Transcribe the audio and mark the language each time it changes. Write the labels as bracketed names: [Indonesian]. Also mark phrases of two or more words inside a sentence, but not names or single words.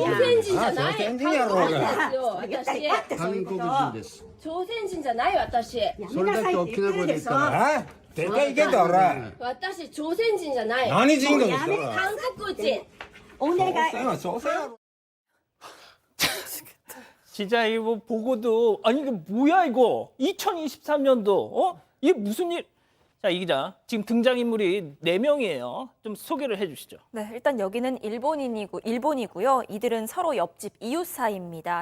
[Japanese] 韓朝鮮人じゃあない。朝鮮人やろうが。言ったりあってそういうこと。韓国人です朝鮮人じゃない私。やそれだけ大きな声で言ったらあ？絶対行けと俺。私朝鮮人じゃない。何人かそしたら。韓国人。お願い。朝鮮は朝鮮やろ。 [Korean] 진짜 이거 보고도 아니 이게 뭐야 이거 2023년도 이게 무슨 일? 자, 이 기자 지금 등장인물이 4명이에요. 좀 소개를 해주시죠. 네, 일단 여기는 일본이고요. 이들은 서로 옆집 이웃 사이입니다.